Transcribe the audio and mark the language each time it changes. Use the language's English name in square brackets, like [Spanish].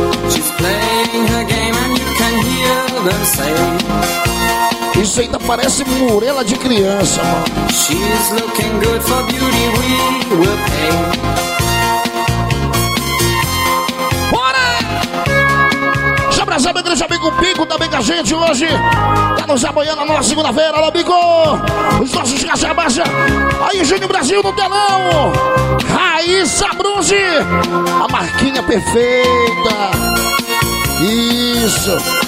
[English] She's playing her game and you can hear them say. [Portuguese] Isso ainda parece murela de criança, mano. [English] She's looking good for beauty, we will pay. [Portuguese] Bora! Já abraçamos o grande amigo Bico também com a gente hoje. Tá nos apoiando na nossa segunda-feira, alô Bico! Os nossos Cachabaixa! Aí, Júnior Brasil no telão! Raíssa Bruzi! A marquinha perfeita! Isso!